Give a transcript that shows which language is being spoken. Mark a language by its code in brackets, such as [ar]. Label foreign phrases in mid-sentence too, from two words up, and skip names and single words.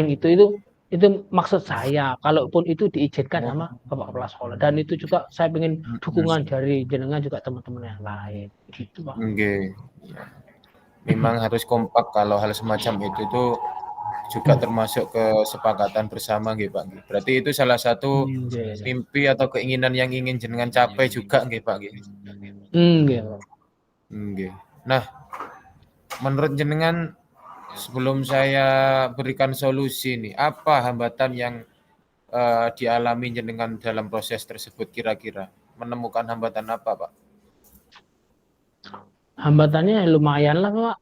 [id] Mungkin itu maksud saya, kalaupun itu diizinkan sama bapak kepala sekolah. Dan itu juga saya ingin dukungan Hmm. dari jenengan juga teman-teman yang lain, gitu Pak. Nggih. Memang harus kompak kalau hal semacam itu juga termasuk kesepakatan bersama [jv] nggih Pak nggih. [id] Berarti itu salah satu [jv] Nggih. [id] mimpi atau keinginan yang ingin jenengan capai juga [jv] nggih Pak nggih. Nggih, Pak. Nggih. [id] Nah, menurut jenengan sebelum saya berikan solusi nih, apa hambatan yang dialami jenengan dalam proses tersebut kira-kira? Menemukan hambatan apa, Pak? Hambatannya lumayan lah Pak.